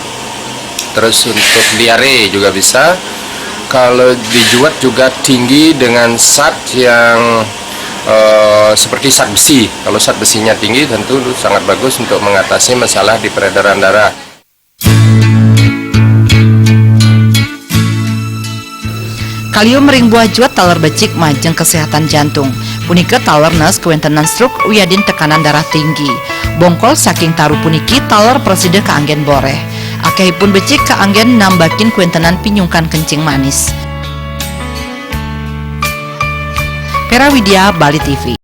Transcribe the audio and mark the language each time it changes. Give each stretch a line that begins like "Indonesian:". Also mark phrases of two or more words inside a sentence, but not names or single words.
Indonesian: Terus untuk diare juga bisa. Kalau dijuwet juga tinggi dengan zat yang seperti zat besi. Kalau zat besinya tinggi tentu sangat bagus untuk mengatasi masalah di peredaran darah.
Balinese: Kalium ring buah juwet taler becik majeng
Indonesian: kesehatan jantung.
Balinese: Punike taler nes kewentenan stroke wiyadin
Indonesian: tekanan darah tinggi.
Balinese: Bongkol saking taru puniki taler preside keanggen boreh. Akehipun becik keanggen nambakin kewentenan pinyungkan
Indonesian: kencing manis.
Balinese: Pera Widya, Bali TV.